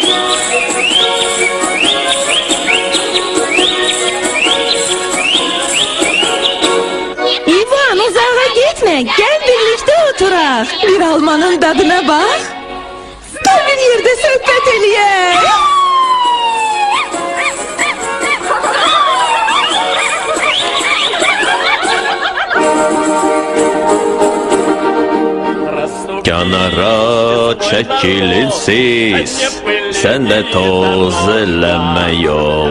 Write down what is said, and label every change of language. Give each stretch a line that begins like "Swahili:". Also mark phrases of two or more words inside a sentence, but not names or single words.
Turkish: İvan uzağa gitme, gel birlikte oturak. Bir almanın tadına bak. Dur bir yerde sohbet eleye.
Azerbaijani: Kənara çəkilin siz, sən də toz eləmə yol.